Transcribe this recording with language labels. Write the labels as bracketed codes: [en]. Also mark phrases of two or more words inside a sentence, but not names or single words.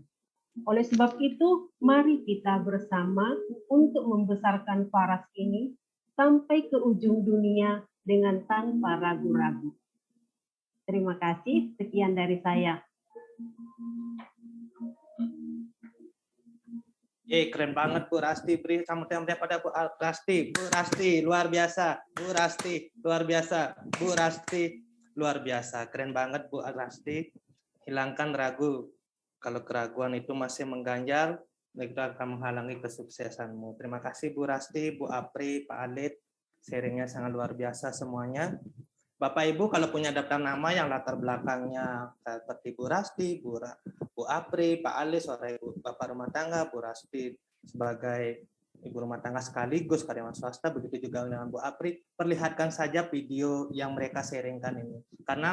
[id] Oleh sebab itu, mari kita bersama untuk membesarkan Paras ini sampai ke ujung dunia dengan tanpa ragu-ragu. Terima kasih, sekian dari saya. Keren banget Bu Rasti, beri sambutan pada Bu Rasti. Bu Rasti luar biasa, Bu Rasti luar biasa, Bu Rasti luar biasa. Keren banget Bu Rasti. Hilangkan ragu. Kalau keraguan itu masih mengganjal, itu akan menghalangi kesuksesanmu. Terima kasih Bu Rasti, Bu Apri, Pak Alit. Sharingnya sangat luar biasa semuanya. Bapak Ibu kalau punya daftar nama yang latar belakangnya seperti Bu Rasti, Bu Apri, Pak Alis, seorang ibu bapak rumah tangga, Bu Rasti sebagai ibu rumah tangga sekaligus karyawan swasta, begitu juga dengan Bu Apri, perlihatkan saja video yang mereka sharingkan ini.